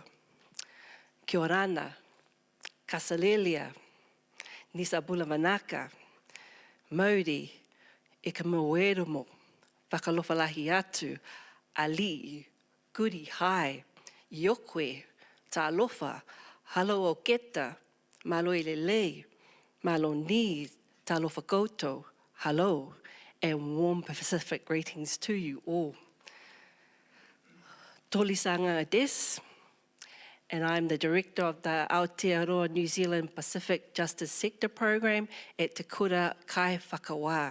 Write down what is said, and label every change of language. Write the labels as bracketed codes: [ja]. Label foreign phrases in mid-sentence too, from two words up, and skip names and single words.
[mi] Kia orana, Kasalelia, Nisa Bulamanaka, Mauri, e ka moeromo, whakalofalahi atu, Ali, Guri Hai, Yokwe, Tā Lofa, Halo o Keta, Malo i Lelei, Malo ni, Tā Lofa Koutou, [en] Hello, and warm Pacific greetings to you all. Toli Sanga Des, and I'm the Director of the Aotearoa New Zealand Pacific Justice Sector Program at Te Kura Kai Whakawā.